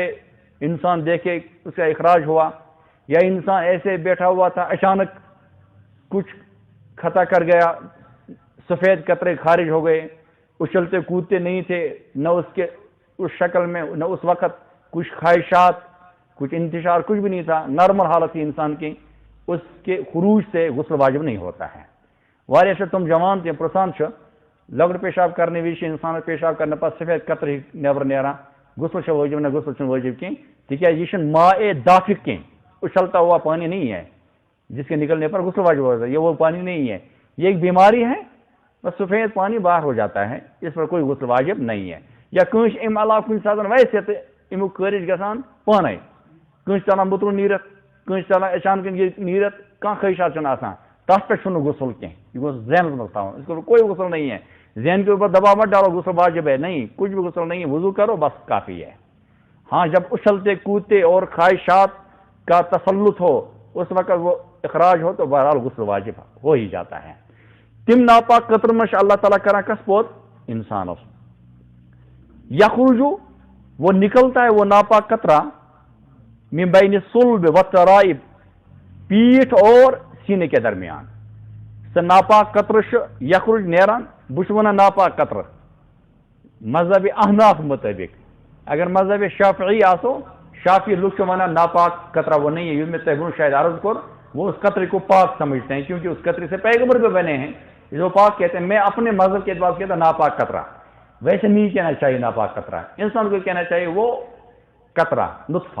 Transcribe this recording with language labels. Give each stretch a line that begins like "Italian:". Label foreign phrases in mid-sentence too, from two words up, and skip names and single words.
Urdu: انسان دیکھے اس کا اخراج ہوا، یا انسان ایسے بیٹھا ہوا تھا اچانک کچھ خطا کر گیا سفید قطرے خارج ہو گئے، اچھلتے کودتے نہیں تھے نہ اس کے اس شکل میں نہ اس وقت کچھ خواہشات کچھ انتشار کچھ بھی نہیں تھا، نارمل حالت تھی انسان کی، اس کے خروج سے غسل واجب نہیں ہوتا ہے.
Kashmiri: واریاہ سے تم جوان تھے پرسان لۄکُٹ پیشاب کرنے وز انسان پیشاب کرنے پتہ سفید قطر نیبر نیران غسل سے واجب نہ غسل چھُنہٕ واجب کی تکیازِ یہ چھُنہٕ
Arabic: ماء دافق
Kashmiri: کی
Urdu: اچھلتا ہوا پانی نہیں ہے جس کے نکلنے پر غسل واجب ہوتا ہے. یہ وہ پانی نہیں ہے، یہ ایک بیماری ہے، بس سفید پانی باہر ہو جاتا ہے، اس پر کوئی غسل واجب نہیں ہے.
Kashmiri: یا کنس ام علاوہ کن ساتھ ویسے تو امیک خارج گژھان پانے کنس چلان بتر نیرت کنس چلان اچانک نیرت کھانا خواہشات آسان تس پہ غسل کی یہ گوس ذہنس مز تھا
Urdu: اس کو کوئی غسل نہیں ہے. ذہن کے اوپر دباؤ مت ڈالو غسل واجب ہے نہیں، کچھ بھی غسل نہیں ہے، وضو کرو بس کافی ہے. ہاں جب اچھلتے کودتے اور خواہشات کا تسلط ہو اس وقت وہ اخراج ہو تو بہرحال غسل واجب ہو ہی جاتا ہے.
Kashmiri: تم ناپاک قطر مش اللہ تعالیٰ کران کس پود انسان
Urdu: یخرجو وہ نکلتا ہے وہ ناپاک قطرہ
Arabic: من بین الصلب والترائب
Urdu: پیٹھ اور سینے کے درمیان.
Kashmiri: سہ ناپاک قطر یخرج نیران بچ ونان ناپاک قطر مذہب احناف مطابق. اگر مذہب شافعی آسو شافی لوگ ونان
Urdu: ناپاک قطرہ وہ نہیں ہے،
Kashmiri: میں تیبون شاید عرض کر
Urdu: وہ اس قطرے کو پاک سمجھتے ہیں کیونکہ اس قطرے سے پیغمبر بھی بنے ہیں جو پاک کہتے ہیں. میں اپنے مذہب کے اعتبار سے کہتا ہوں ناپاک قطرہ، ویسے نہیں کہنا چاہیے ناپاک قطرہ، انسان کو کہنا چاہیے وہ قطرہ نطفہ.